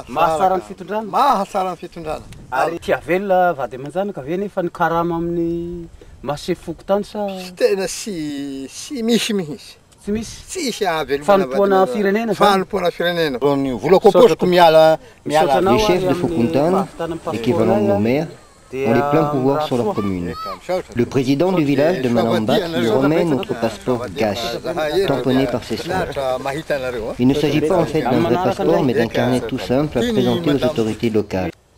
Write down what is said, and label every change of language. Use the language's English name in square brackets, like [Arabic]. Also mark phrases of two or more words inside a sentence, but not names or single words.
[Malagasy] Mahatsara ny fitondrana. Mahatsara ny fitondrana. Ary tia velona vady aman-janaka ve nefa ny karama amin'ny mahasefo Fokotany sa? Tena sy misy mihitsy. Tsy misy. Tsisy avelomana. Fanompoana firenena. Fanompoana firenena. Vola komposiko miala. [French] Les chefs de Fokotany, l'équivalent de nos maires, ont les pleins pouvoirs sur leur commune. Le président du village de Manambato lui remet notre passeport GASH, tamponné par ses soins. Il ne s'agit pas en fait d'un vrai passeport, mais d'un carnet tout simple à présenter aux autorités locales.